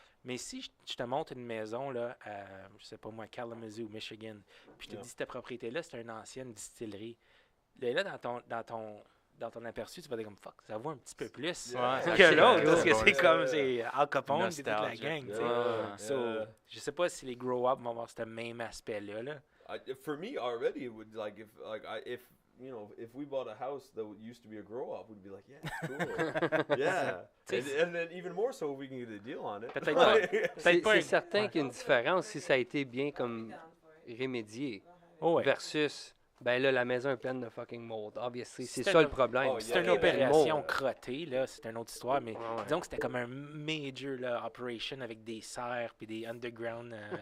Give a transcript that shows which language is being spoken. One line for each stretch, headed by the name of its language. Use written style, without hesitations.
French: Mais si je te montre une maison, là, à, je sais pas moi, Kalamazoo, Michigan, puis je te dis cette propriété-là, c'est une ancienne distillerie. Là, dans ton aperçu, tu vas dire comme fuck, ça vaut un petit peu plus que l'autre, parce que c'est comme c'est Al Capone et toute la gang. Je sais pas si les grow-up vont avoir ce même aspect-là. Là.
English: For me, already, it would if you know, if we bought a house that used to be a grow-up, we'd be like, yeah, cool. Yeah. And then even more so, we can get a deal on it.
French: Peut-être pas. C'est certain qu'il y a une différence si ça a été bien comme remédié versus, ben là, la maison est pleine de fucking mold. Obviously, c'est ça le problème. C'est une opération crottée, là, c'est une autre histoire, mais disons que c'était comme un major là, operation avec des serres puis des underground.